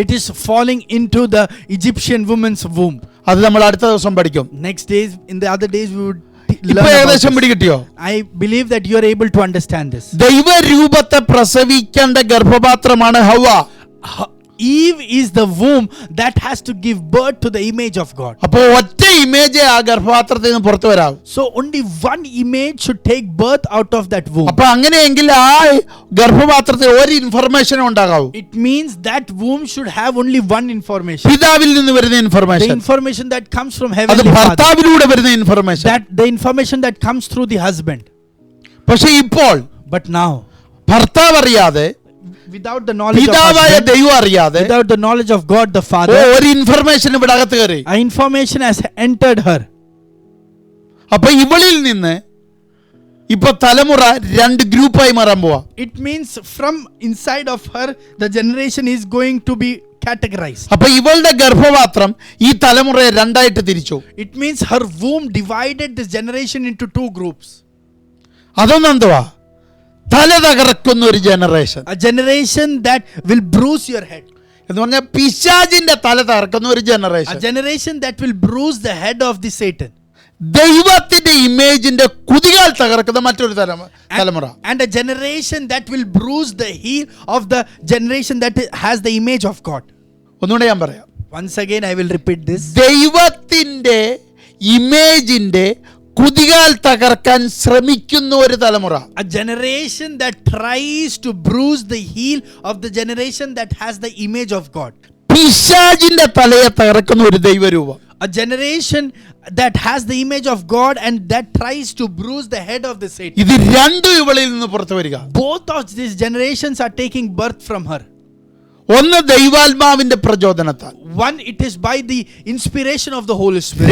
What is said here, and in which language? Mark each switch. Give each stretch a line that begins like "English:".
English: It is falling into the Egyptian woman's womb.
Malayalam: അത് നമ്മൾ അടുത്ത ദിവസം പഠിക്കും.
English: Next days, in the other days, we would learn
Malayalam: ഇപ്പൊ
English: about
Malayalam: ഏകദേശം
English: this.
Malayalam: പിടികിട്ടിയോ?
English: I believe that you are able to understand this.
Malayalam: ദൈവരൂപത്തെ പ്രസവിക്കേണ്ട ഗർഭപാത്രമാണ് ഹവ്വ.
English: Eve is the womb that has to give birth to the image of God.
Malayalam: അപ്പോൾ ഒറ്റ image ആ ഗർഭപാത്രത്തിൽ നിന്ന് പുറത്തു വരാവും.
English: So only one image should take birth out of that womb.
Malayalam: അപ്പൊ അങ്ങനെയെങ്കിൽ ആ ഗർഭപാത്രത്തിൽ ഒരു information ഉണ്ടാകാവൂ.
English: It means that womb should have only one information.
Malayalam: പിതാവിൽ നിന്ന് വരുന്ന
English: The
Malayalam: information,
English: information that comes from
Malayalam: അത്
English: Heavenly Father.
Malayalam: ഭർത്താവിലൂടെ വരുന്ന information.
English: That the information that comes through the husband.
Malayalam: പക്ഷെ ഇപ്പോൾ
English: But now,
Malayalam: ഭർത്താവ് അറിയാതെ,
English: without the knowledge of
Malayalam: പിതാവായ
English: husband,
Malayalam: ദൈവം അറിയാതെ
English: without the knowledge of God the Father,
Malayalam: ഒരു ഇൻഫർമേഷൻ ഇവിടെ അകത്ത് കയറി.
English: a information has entered her.
Malayalam: അപ്പൊ ഇവളിൽ നിന്ന് ഇപ്പൊ തലമുറ രണ്ട് ഗ്രൂപ്പായി മാറാൻ പോവാ.
English: It means from inside of her, the generation is going to be categorized.
Malayalam: അപ്പൊ ഇവളുടെ ഗർഭപാത്രം ഈ തലമുറയെ രണ്ടായിട്ട് തിരിച്ചു.
English: It means her womb divided this generation into two groups.
Malayalam: അതൊന്നെന്തുവാ? തല തകർക്കുന്ന ഒരു generation.
English: A generation that will bruise your head.
Malayalam: എന്ന് പറഞ്ഞാൽ പിശാചിന്റെ തല തകർക്കുന്ന ഒരു
English: A
Malayalam: generation.
English: generation that will bruise the head of the Satan.
Malayalam: ദൈവത്തിന്റെ ഇമേജിന്റെ കുതികാൽ തകർക്കുന്ന മറ്റൊരു തലമുറ.
English: And a generation that will bruise the heel of the generation that has the image of God.
Malayalam: ഒന്നുകൂടെ ഞാൻ പറയാം.
English: Once again I will repeat this.
Malayalam: ദൈവത്തിന്റെ ഇമേജിന്റെ കുതികാൽ തകർക്കാൻ ശ്രമിക്കുന്ന ഒരു തലമുറ.
English: A generation that tries to bruise the heel of the generation that has the image of God.
Malayalam: പിശാചിന്റെ തലയെ തകർക്കുന്ന ഒരു ദൈവരൂപം.
English: A generation that has the image of God and that tries to bruise the head of the Satan.
Malayalam: ഇത് രണ്ടും ഇവളിൽ നിന്ന് പുറത്തു വരിക.
English: Both of these generations are taking birth from her.
Malayalam: ഒന്ന് ദൈവാത്മാവിന്റെ പ്രചോദനത്താൽ,
English: One, it is by the inspiration of the Holy Spirit.